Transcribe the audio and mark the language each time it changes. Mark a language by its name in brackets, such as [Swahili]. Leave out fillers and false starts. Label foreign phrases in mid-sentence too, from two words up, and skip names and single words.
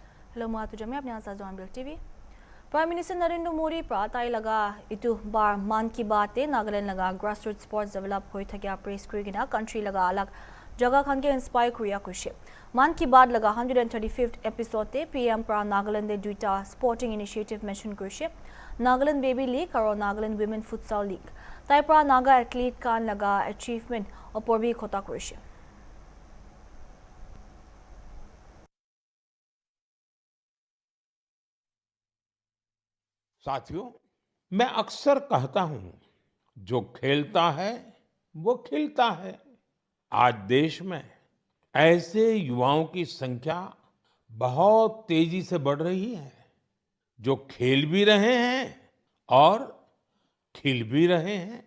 [Naga Pidgin] Hello mga tujami apne asa John Bill TV. Prime Minister Narendra Modi pratai laga itu bar man ki baat e Nagaland laga [English] grassroots sports develop [Naga Pidgin] hoi thakya press krigina country laga alag jaga khan ke inspire kriya kushe. Man ki baat laga 135th episode te PM pra Nagaland de duita [English] sporting initiative mention [Naga Pidgin] kushe. Nagaland Baby League aro Nagaland Women Futsal League. Tai pra Naga athlete kan laga achievement opor bhi khota kushe. [Hindi] साथियों, मैं अक्सर कहता हूं, जो खेलता है वो खिलता है। आज देश में ऐसे युवाओं की संख्या बहुत तेजी से बढ़ रही है, जो खेल भी रहे हैं और खिल भी रहे हैं।